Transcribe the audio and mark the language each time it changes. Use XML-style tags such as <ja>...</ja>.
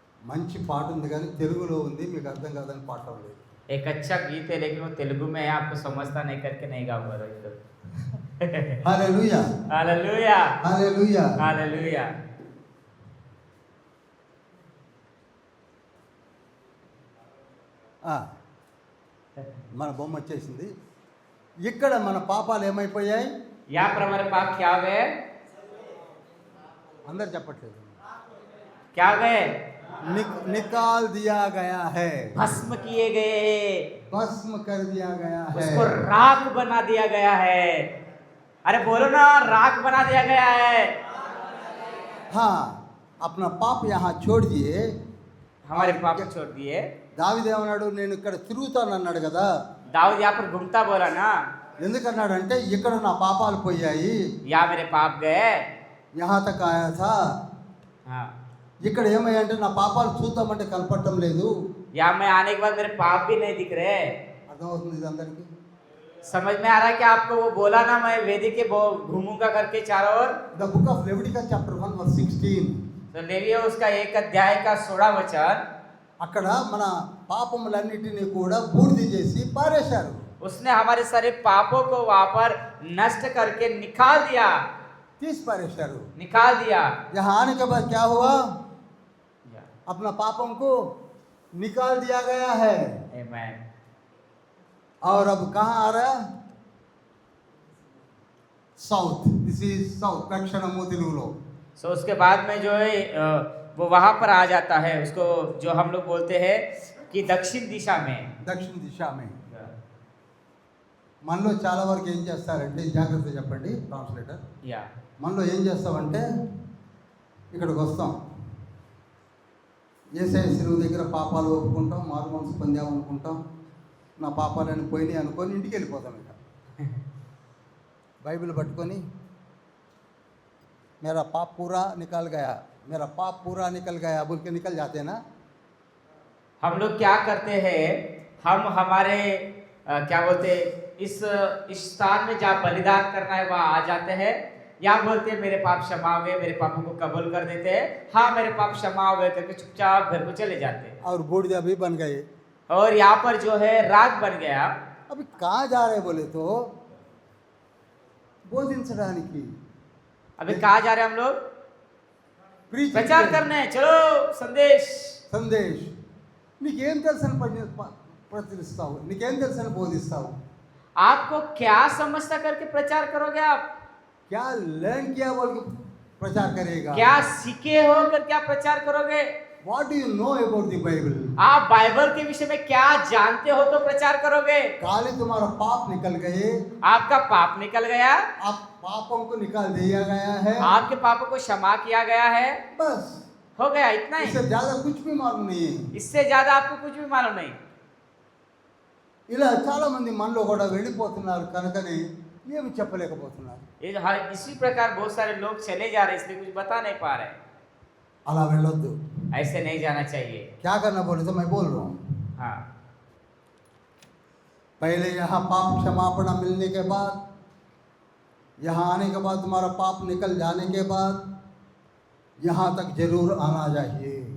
<te>మంచి పాట ఉంది కానీ తెలుగులో ఉంది, మీకు అర్థం కాదని పాట లేదు.</te> <hi>एक अच्छा गीत है लेकिन वो तेलुगु में है, आपको समझता नहीं करके नहीं गाऊंगा रोहित।</hi> <te>హల్లెలూయా,</te> <hi>हालेलुया,</hi> <te>హల్లెలూయా.</te> <hi>हालेलुया।</hi> <te>మన బొమ్మ వచ్చేసింది. ఇక్కడ మన పాపాలు ఏమైపోయాయి?</te> <hi>यहाँ पर हमारे पाप क्या हो गए?</hi> <te>అందరు చెప్పట్లేదు.</te> <hi>क्या हो गए? निकाल दिया गया है, भस्म किए गए, भस्म कर दिया गया है. उसको राख बना दिया गया है. अरे बोलो ना, राख बना दिया गया है. हाँ, अपना पाप यहाँ छोड़ दिए. हमारे पाप छोड़ दिए.</hi> <te>దావీదేమన్నాడు? నేను ఇక్కడ తిరుగుతాను అన్నాడు కదా.</te> <hi>दाऊद यहाँ पर घूमता बोला ना,</hi> <te>ఎందుకన్నాడంటే ఇక్కడ నా పాపాలు పోయాయి,</te> <hi>यहाँ मेरे पाप गए. యహా తక్ ఆయా థా. हाँ,</hi> <te>ఇక్కడ ఏమయ్యంటే నా పాపాలు చూద్దామంటే కనపడటం లేదు.</te> <hi>यहाँ मैं आने के बाद मेरे पाप भी नहीं दिख रहे.</hi> <te>అర్థమవుతుంది ఇది అందరికీ?</te> <hi>समझ में आ रहा है कि आपको वो बोला ना, मैं वेदी के घूमूंगा करके चारों ओर.</hi> <en>The book of Leviticus chapter 1 verse 16.</en> <hi>तो लेविया उसका 1 अध्याय का 16 वचन,</hi> <te>అక్కడ మన పాపములన్నిటినీ కూడా బూడిద చేసి పారేశారు.</te> <hi>उसने हमारे सारे पापों को वहां पर नष्ट करके निकाल दिया.</hi> <te>తీసి పారేశారు.</te> <hi>निकाल दिया. यहाँ आने के बाद क्या हुआ? अपना पापों को निकाल दिया गया है. Amen. और अब कहाँ आ रहा है?</hi> <en>South. This is south.</en> <te>दक्षिणमु తెలుగులో.</te> <hi>सो उसके बाद में जो है वो वहां पर आ जाता है, उसको जो हम लोग बोलते हैं कि दक्षिण दिशा में.</hi> <te>దక్షిణ దిశ में. మనలో చాలా వరకు ఏం చేస్తారంటే, జాగ్రత్త చెప్పండి ట్రాన్స్లేటర్, या మనలో ఏం చేస్తామంటే ఇక్కడికి వస్తాం, యేసయ్య శిలువ దగ్గర పాపాలు ఒప్పుకుంటాం, మారు మనసు పొందాం అనుకుంటాం, నా పాపాలని పోయినాయి అనుకొని ఇంటికి వెళ్ళిపోతాం. ఇక బైబిల్ పట్టుకొని</te> <hi>मेरा पाप पूरा निकल गया, मेरा पाप पूरा निकल गया बोल के निकल जाते हैं ना. हम लोग क्या करते हैं, हम हमारे क्या बोलते हैं, इस स्थान में जहाँ बलिदान करना है वहाँ आ जाते हैं, या बोलते हैं मेरे पाप क्षमा हुए, मेरे पापों को कबूल कर देते हैं, हाँ मेरे पाप क्षमा हुए करके चुपचाप घर को चले जाते हैं. और बूढ़िया भी बन गए. और यहाँ पर जो है राग बन गया. अभी कहाँ जा रहे बोले तो బోధించడానికి, अभी कहाँ जा रहे हैं हम लोग?</hi> <en>preaching</en> <hi>प्रचार</hi> <te>చేయడానికి.</te> <hi>करने. चलो संदेश.</hi> <te>సందేశ్. నీకేం తెలుసని ప్రచురిస్తావు, నీకేం తెలుసని బోధిస్తావు,</te> <hi>आपको क्या समझता करके प्रचार करोगे आप? क्या लर्न किया बोल के प्रचार करेगा. क्या सीखे हो कर क्या प्रचार करोगे?</hi> <en>What do you know about the Bible.</en> <hi>आप बाइबल के विषय में क्या जानते हो तो प्रचार करोगे. खाली तुम्हारा पाप निकल गए, आपका पाप निकल गया, आप पापों को निकाल दिया गया है, आपके पापों को क्षमा किया गया है, बस. हो गया, इतना ही. इससे ज्यादा कुछ भी मालूम नहीं है. इससे ज्यादा आपको कुछ भी मालूम नहीं.</hi> <te>ఇలా చాలా మంది మనలో కూడా వెళ్ళిపోతున్నారు కనుకనే ఏమి చెప్పలేకపోతున్నారు.</te> <hi>इसी प्रकार बहुत सारे लोग चले जा रहे हैं, इसलिए कुछ बता नहीं पा रहे.</hi> <te>అలా వెళ్ళొద్దు.</te> <hi>ऐसे नहीं जाना चाहिए. क्या करना बोले तो मैं बोल रहा हूँ. हाँ, पहले यहाँ पाप क्षमापण मिलने के बाद, यहाँ आने के बाद, तुम्हारा पाप निकल जाने के बाद यहाँ तक जरूर आना चाहिए.</hi>